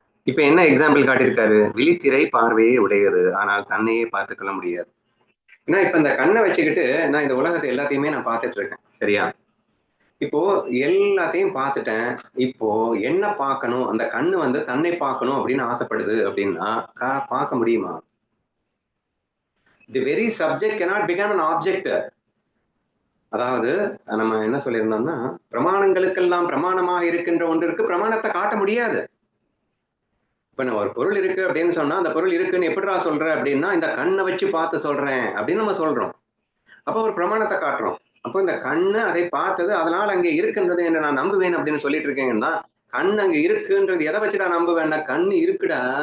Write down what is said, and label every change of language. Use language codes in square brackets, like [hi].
[ta] இப்ப என்ன எக்ஸாம்பிள் காட்டியிருக்காரு? விழித்திரை பார்வையே உடையது, ஆனால் தன்னையே பார்த்துக்கொள்ள முடியாது. ஏன்னா இப்ப இந்த கண்ணை வச்சுக்கிட்டு நான் இந்த உலகத்தை எல்லாத்தையுமே நான் பார்த்துட்டு இருக்கேன். சரியா? இப்போ எல்லாத்தையும் பார்த்துட்டேன். இப்போ என்ன பார்க்கணும்? அந்த கண்ணு வந்து தன்னை பார்க்கணும் அப்படின்னு ஆசைப்படுது அப்படின்னா பார்க்க முடியுமா? [en] The very subject cannot become an object. [ta] அதாவது நம்ம என்ன சொல்லியிருந்தோம்னா, பிரமாணங்களுக்கெல்லாம் பிரமாணமாக இருக்கின்ற ஒன்றிற்கு பிரமாணத்தை காட்ட முடியாது. இப்ப நான் ஒரு பொருள் இருக்கு அப்படின்னு சொன்னா அந்த பொருள் இருக்குன்னு எப்படிடா சொல்ற அப்படின்னா, இந்த கண்ணை வச்சு பார்த்து சொல்றேன் அப்படின்னு நம்ம சொல்றோம். அப்போ ஒரு பிரமாணத்தை காட்டுறோம். அப்போ இந்த கண்ணு அதை பார்த்தது, அதனால அங்கே இருக்கின்றது என்று நான் நம்புவேன் அப்படின்னு சொல்லிட்டு இருக்கீங்கன்னா, கண் அங்க இருக்குன்றது எதை வச்சுடா நம்புவேன்னா, கண்ணு இருக்குடா.